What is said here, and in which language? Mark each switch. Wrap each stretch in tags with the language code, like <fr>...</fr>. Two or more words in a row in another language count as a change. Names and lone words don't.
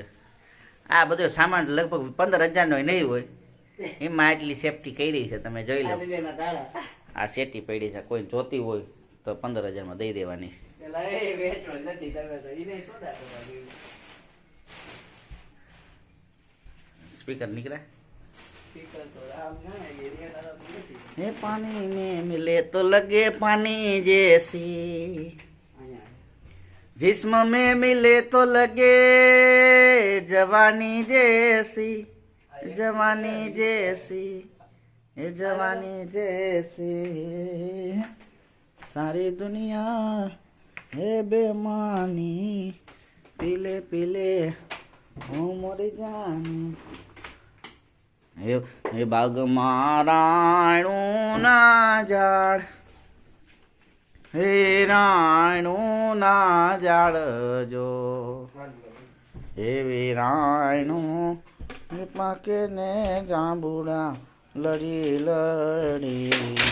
<gu>આ બધો સામાન લગભગ 15,000નો નહીં હોય. એમાં આટલી સેફટી કરી છે. તમે જોઈ લો. આ શેટી પડી છે. કોઈ જોતી હોય તો 15,000માં દઈ દેવાની. સ્પીકર નીકળે.</gu> <hi>हे पानी में मिले तो लगे पानी जैसी, जिस्म में मिले तो लगे जवानी जैसी, जवानी जैसी, ये जवानी जैसी, सारी दुनिया है बेमानी, पीले पीले हूँ मोरी जानी.</hi> <gu>એ બાગમાં રાયણું ના ઝાડ, હે રાયણું ના ઝાડ જો, એવી રાયણું પાકે ને જાંબુડા લડી લડી જાય.</gu>